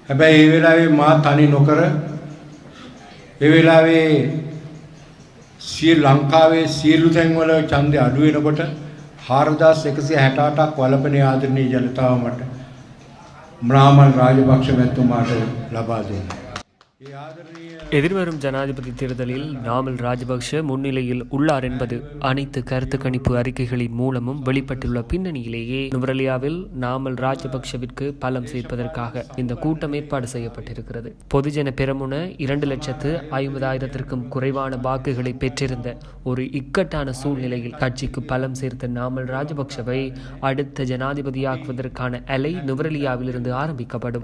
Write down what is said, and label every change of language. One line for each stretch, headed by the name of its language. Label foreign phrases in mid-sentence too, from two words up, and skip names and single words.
Sinhala: හැබැයි ඒ වෙලාවේ මා තනි නොකර ඒ වෙලාවේ ලංකාවේ සියලු තැන්වල ඡන්දය අඩු වෙනකොට 4168ක් වලපනේ ආදරණීය ජනතාව මට නාමල් රාජපක්ෂ මැතිතුමාට ලබා දුන්නා. ඒ ආදරණීය
Tamil: எதிர்வரும் ஜனாதிபதி தேர்தலில் நாமல் ராஜபக்ஷ முன்னிலையில் உள்ளார் என்பது அனைத்து கருத்து கணிப்பு அறிக்கைகளின் மூலமும் வெளிப்பட்டுள்ள பின்னணியிலேயே நுவரெலியாவில் நாமல் ராஜபக்ஷவிற்கு பலம் சேர்ப்பதற்காக இந்த கூட்டம் ஏற்பாடு செய்யப்பட்டிருக்கிறது. பொதுஜன பெரமுன 2,50,000க்கும் குறைவான வாக்குகளை பெற்றிருந்த ஒரு இக்கட்டான சூழ்நிலையில் கட்சிக்கு பலம் சேர்த்த நாமல் ராஜபக்ஷவை அடுத்த ஜனாதிபதியாக்குவதற்கான அலை நுவரெலியாவில் இருந்து ஆரம்பிக்கப்படும்.